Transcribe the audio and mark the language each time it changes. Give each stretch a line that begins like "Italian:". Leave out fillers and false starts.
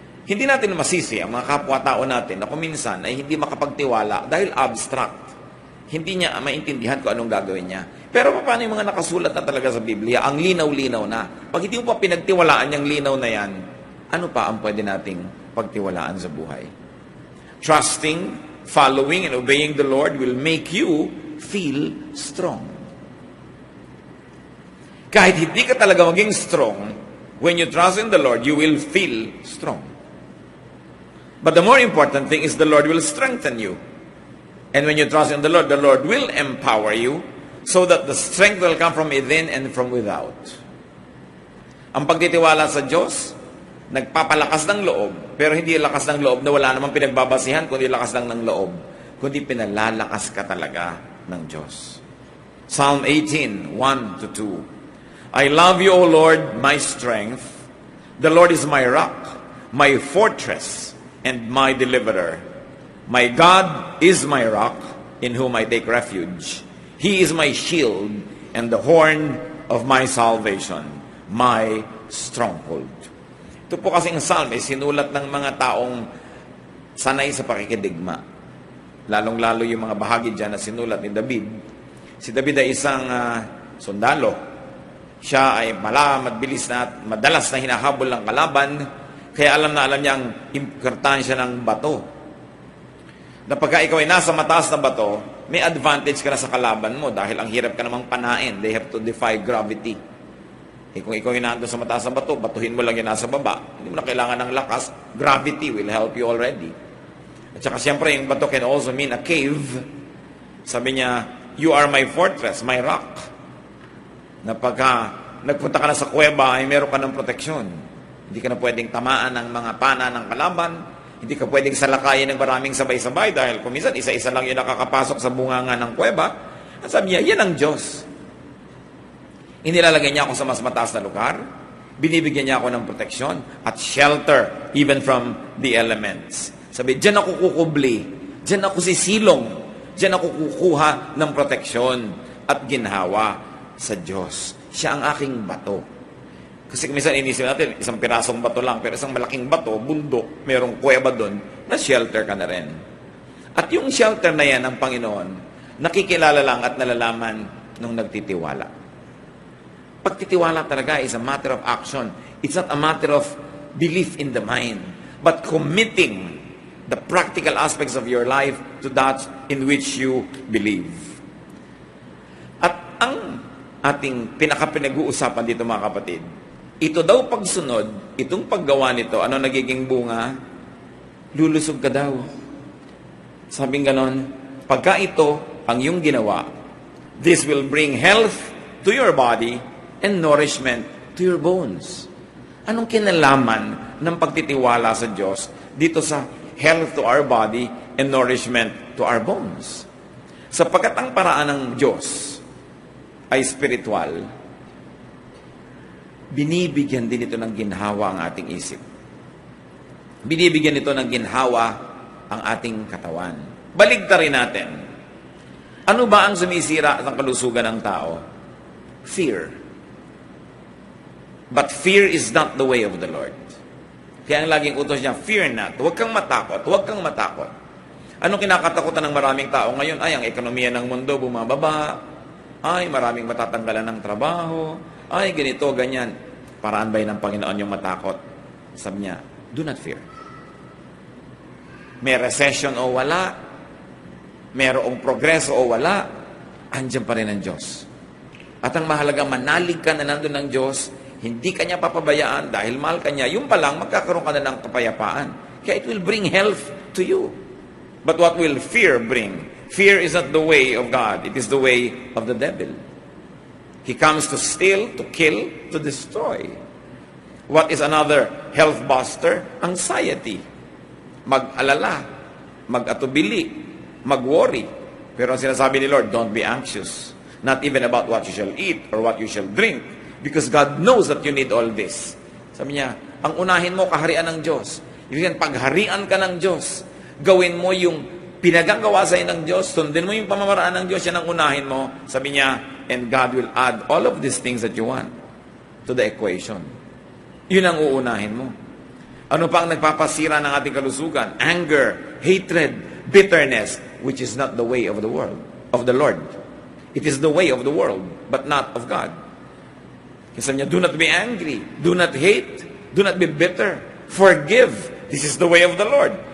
Filipino: Hindi natin masisi ang mga kapwa-tao natin na kung minsan ay hindi makapagtiwala dahil abstract. Hindi niya maintindihan kung anong gagawin niya. Pero paano yung mga nakasulat na talaga sa Biblia, ang linaw-linaw na. Pag hindi mo pa pinagtiwalaan yung linaw na yan, ano pa ang pwede nating pagtiwalaan sa buhay?
English: Trusting, following, and obeying the Lord will make you feel strong.
Filipino: Kahit hindi ka talaga maging
English: strong, when you trust in the Lord, you will feel strong. But the more important thing is the Lord will strengthen you. And when you trust in the Lord will empower you so that the strength will come from within and from without.
Filipino: Ang pagtitiwala sa Diyos, nagpapalakas ng loob, pero hindi lakas ng loob na wala namang pinagbabasihan, kundi lakas lang ng loob, kundi pinalalakas ka talaga ng Diyos.
English: Psalm 18, 1-2. I love you, O Lord, my strength. The Lord is my rock, my fortress, and my deliverer. My God is my rock, in whom I take refuge. He is my shield and the horn of my salvation, my stronghold.
Filipino: Ito po kasing psalm ay sinulat ng mga taong sanay sa pakikidigma. Lalong-lalo yung mga bahagi dyan na sinulat ni David. Si David ay isang sundalo. Siya ay mabilis na at madalas na hinahabol ng kalaban, kaya alam niya ang importansya ng bato. Na pagka ikaw ay nasa mataas na bato, may advantage ka na sa kalaban mo dahil ang hirap ka namang panain.
English: They have to defy gravity.
Filipino: Kung ikaw ay nandun sa mataas na bato, batuhin mo lang yung nasa baba. Hindi mo na kailangan ng lakas.
English: Gravity will help you already.
Filipino: At saka siyempre, yung bato
English: can also mean a cave.
Filipino: Sabi niya,
English: you are my fortress, my rock.
Filipino: Na pagka nagpunta ka na sa kuweba, ay meron ka ng proteksyon. Hindi ka na pwedeng tamaan ng mga pana ng kalaban. Hindi ka pwedeng salakayin ng maraming sabay-sabay dahil kung minsan, isa-isa lang yung nakakapasok sa bunganga ng kuweba. At sabi niya, yan ang Diyos. Inilalagay niya ako sa mas mataas na lugar. Binibigyan niya ako ng proteksyon at shelter
English: even from the elements.
Filipino: Sabi, diyan ako kukubli. Diyan ako sisilong. Diyan ako kukuha ng proteksyon at ginhawa sa Diyos. Siya ang aking bato. Kasi minsan inisip natin, isang pirasong bato lang, pero isang malaking bato, bundok, merong kuweba doon, na shelter ka na rin. At yung shelter na yan ng Panginoon, nakikilala lang at nalalaman nung nagtitiwala. Pagtitiwala talaga
English: is a matter of action. It's not a matter of belief in the mind, but committing the practical aspects of your life to that in which you believe.
Filipino: At ang ating pinaka-pinag-uusapan dito mga kapatid, ito daw pagsunod, itong paggawa nito, ano nagiging bunga? Lulusog ka daw. Sabing ganon, pagka ito ang iyong ginawa,
English: this will bring health to your body and nourishment to your bones.
Filipino: Anong kinalaman ng pagtitiwala sa Diyos dito sa
English: health to our body and nourishment to our bones?
Filipino: Sapagkat ang paraan ng Diyos ay spiritual, binibigyan din ito ng ginhawa ang ating isip. Binibigyan ito ng ginhawa ang ating katawan. Baligtarin natin. Ano ba ang sumisira ng kalusugan ng tao?
English: Fear. But fear is not the way of the Lord.
Filipino: Kaya ang laging utos niya,
English: fear not.
Filipino: Huwag kang matakot. Huwag kang matakot. Anong kinakatakutan ng maraming tao ngayon? Ay, ang ekonomiya ng mundo bumababa. Ay, maraming matatanggalan ng trabaho. Ay, ganito, ganyan. Paraan ba ng Panginoon yung matakot? Sabi niya,
English: do not fear.
Filipino: May recession o wala, mayroong progreso o wala, andyan pa rin ang Diyos. At ang mahalaga, manalig ka na nandun ng Diyos, hindi ka niya papabayaan dahil mahal ka niya, yung pa lang, magkakaroon ka na ng kapayapaan. Kaya
English: it will bring health to you. But what will fear bring? Fear is not the way of God. It is the way of the devil. He comes to steal, to kill, to destroy. What is another health buster? Anxiety.
Filipino: Mag-alala, mag-atubili, mag-worry. Pero ang sinasabi ni Lord,
English: don't be anxious. Not even about what you shall eat or what you shall drink. Because God knows that you need all this.
Filipino: Sabi niya, ang unahin mo, kaharian ng Diyos. Ibig pagharian ka ng Diyos, gawin mo yung pinagagawa sa'yo ng Diyos, sundin mo yung pamamaraan ng Diyos, yan ang unahin mo. Sabi niya,
English: and God will add all of these things that you want to the equation.
Filipino: Yun ang uunahin mo. Ano pa ang nagpapasira ng ating kalusugan?
English: Anger, hatred, bitterness, which is not the way of the world, of the Lord. It is the way of the world, but not of God.
Filipino: Kasi niya,
English: do not be angry, do not hate, do not be bitter, forgive. This is the way of the Lord.